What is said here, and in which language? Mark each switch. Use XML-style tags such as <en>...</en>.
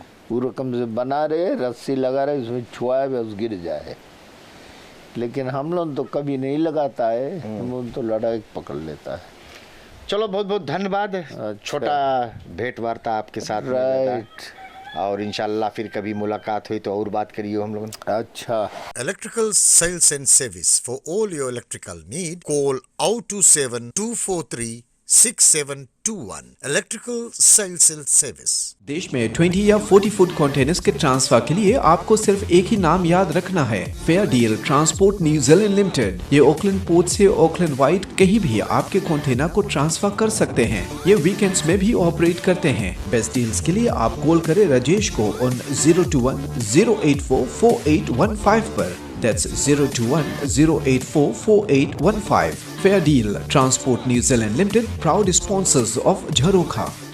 <hi>वो रकम से बना रहे, रस्सी लगा रहे, उसमें छुआए बस गिर जाए। लेकिन हम लोग तो कभी नहीं लगाता है, हम लोग तो लड़ाई पकड़ लेता है। चलो, बहुत बहुत धन्यवाद। छोटा भेंट वार्ता आपके साथ। राइट। और इंशाल्लाह फिर कभी मुलाकात हुई तो और बात करिए हम लोग। अच्छा।</hi> <en>Electrical sales and service for all your electrical need. Call 027 243 6721. Electrical sales and service.</en> <hi>देश में 20 या 40 फुट कंटेनर्स के ट्रांसफर के लिए आपको सिर्फ एक ही नाम याद रखना है, fair deal transport New Zealand limited. ये ऑकलैंड पोर्ट से ऑकलैंड वाइड कहीं भी आपके कंटेनर को ट्रांसफर कर सकते हैं। ये वीकेंड्स में भी ऑपरेट करते हैं। बेस्ट डील्स के लिए आप कॉल करें राजेश को ऑन 021-084-4815 पर।</hi> <en>That's 021-084-4815. Fair Deal Transport New Zealand Limited, proud sponsors of Jharokha.</en>